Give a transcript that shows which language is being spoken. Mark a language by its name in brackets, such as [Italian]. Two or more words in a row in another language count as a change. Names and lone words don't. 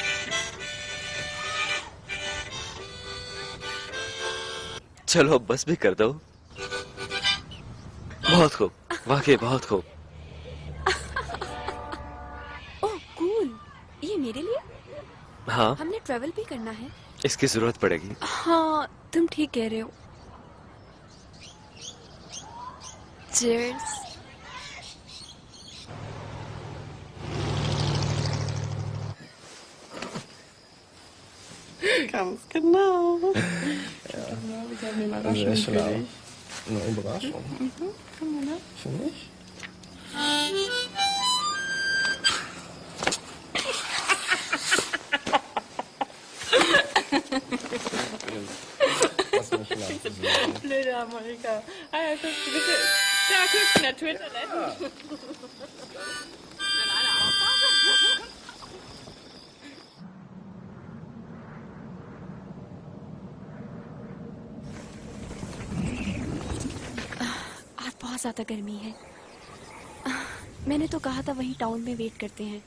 [Hindi] चलो अब बस भी कर दो। बहुत खूब, वाकई बहुत खूब। ओह कूल, ये मेरे लिए? हाँ, हमने ट्रेवल भी करना है। इसकी जरूरत पड़ेगी। हाँ तुम ठीक कह रहे हो। Cheers. [German] Ganz genau. Ja. Genau, ich habe eine Überraschung für dich. Eine Überraschung. Komm mal, ne? Für mich? Lass mich schlafen. Blöde Harmonika. Ah ja, guck, du bist ja guck, in der Twitter-Toilette. [Hindi] आज बहुत ज्यादा गर्मी है। मैंने तो कहा था वहीं टाउन में वेट करते हैं।